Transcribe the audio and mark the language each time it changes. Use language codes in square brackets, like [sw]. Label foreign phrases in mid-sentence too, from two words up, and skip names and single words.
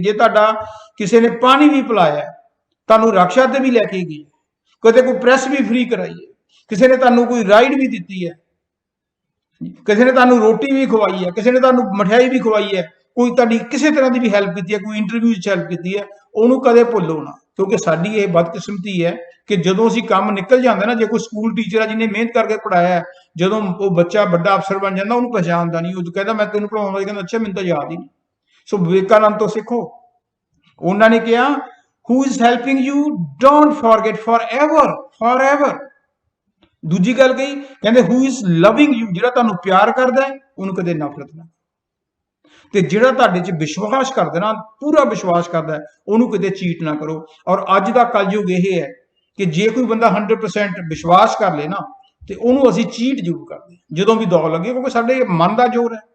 [pa] ਜੇ ਤੁਹਾਡਾ ਕਿਸੇ ਨੇ ਪਾਣੀ ਵੀ ਪਿਲਾਇਆ, ਤੁਹਾਨੂੰ ਰਕਸ਼ਾ ਤੇ ਵੀ ਲੈ ਕੇ ਗਈ, ਕਦੇ ਕੋਈ ਪ੍ਰੈਸ ਵੀ ਫ੍ਰੀ ਕਰਾਈ ਹੈ, ਕਿਸੇ ਨੇ ਤੁਹਾਨੂੰ ਕੋਈ ਰਾਈਡ ਵੀ ਦਿੱਤੀ ਹੈ, ਕਿਸੇ ਨੇ ਤੁਹਾਨੂੰ ਰੋਟੀ ਵੀ ਖਵਾਈ ਹੈ, ਕਿਸੇ ਨੇ ਤੁਹਾਨੂੰ ਮਠਿਆਈ ਵੀ ਖਵਾਈ ਹੈ, ਕੋਈ ਤੁਹਾਡੀ ਕਿਸੇ ਤਰ੍ਹਾਂ ਦੀ ਵੀ ਹੈਲਪ ਕੀਤੀ ਹੈ, ਕੋਈ ਇੰਟਰਵਿਊ 'ਚ ਹੈਲਪ ਕੀਤੀ ਹੈ, ਉਹਨੂੰ ਕਦੇ ਭੁੱਲੋ ਨਾ। ਕਿਉਂਕਿ ਸਾਡੀ ਇਹ ਬਦਕਿਸਮਤੀ ਹੈ ਕਿ ਜਦੋਂ ਅਸੀਂ ਕੰਮ ਨਿਕਲ ਜਾਂਦਾ ਨਾ, ਜੇ ਕੋਈ ਸਕੂਲ ਟੀਚਰ ਆ ਜਿਹਨੇ ਮਿਹਨਤ ਕਰਕੇ ਪੜਾਇਆ, ਜਦੋਂ ਉਹ ਬੱਚਾ ਵੱਡਾ ਅਫਸਰ ਬਣ ਜਾਂਦਾ ਉਹਨੂੰ ਪਛਾਣਦਾ ਨਹੀਂ, ਉਹ ਕਹਿੰਦਾ ਮੈਂ ਤੈਨੂੰ ਪੜਾਉਂਦਾ, ਕਹਿੰਦਾ ਅੱਛਾ ਮੈਨੂੰ ਤਾਂ ਯਾਦ ਹੀ ਨਹੀਂ। ਸੋ ਵਿਵੇਕਾਨੰਦ ਤੋਂ ਸਿੱਖੋ। ਉਹਨਾਂ ਨੇ ਕਿਹਾ [en] who is helping you don't forget forever। [pa] ਦੂਜੀ ਗੱਲ ਕਹੀ, ਕਹਿੰਦੇ [en] who is loving you, [pa] ਜਿਹੜਾ ਤੁਹਾਨੂੰ ਪਿਆਰ ਕਰਦਾ ਹੈ ਉਹਨੂੰ ਕਦੇ ਨਫ਼ਰਤ ਨਾ, ਤੇ ਜਿਹੜਾ ਤੁਹਾਡੇ 'ਚ ਵਿਸ਼ਵਾਸ ਕਰਦਾ ਨਾ, ਪੂਰਾ ਵਿਸ਼ਵਾਸ ਕਰਦਾ ਹੈ, ਉਹਨੂੰ ਕਦੇ ਚੀਟ ਨਾ ਕਰੋ। ਔਰ ਅੱਜ ਦਾ ਕਲਯੁਗ ਇਹ ਹੈ ਕਿ ਜੇ ਕੋਈ ਬੰਦਾ 100% ਵਿਸ਼ਵਾਸ ਕਰ ਲੇ ਨਾ, ਤੇ ਉਹਨੂੰ ਅਸੀਂ ਚੀਟ ਜ਼ਰੂਰ ਕਰਦੇ ਜਦੋਂ ਵੀ ਦੌੜ ਲੱਗੇ, ਕਿਉਂਕਿ ਸਾਡੇ ਮਨ ਦਾ ਜ਼ੋਰ ਹੈ।